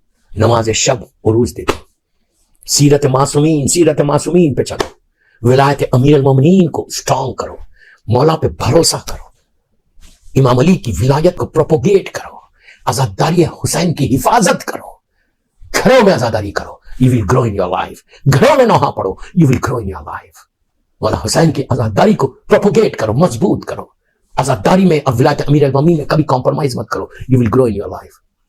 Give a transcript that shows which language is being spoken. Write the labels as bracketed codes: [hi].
[hi] नमाज शब उरूज देती। सीरत मासूमीन पे चलो, विलायत अमीर अल-मोमिनीन को स्ट्रॉन्ग करो, मौला पे भरोसा करो, इमाम अली की विलायत को प्रोपोगेट करो, आजादारी हुसैन की हिफाजत करो, घरों में आजादारी करो। [en] You will grow in your life। [hi] घरों में नौहा पढ़ो, [en] you will grow in your life। [hi] मौला हुसैन की आजादारी को प्रोपोगेट करो, मजबूत करो। आजादारी में और विलायत अमीर अल-मोमिनीन में कभी कॉम्प्रोमाइज मत करो। [en] You will grow in your life।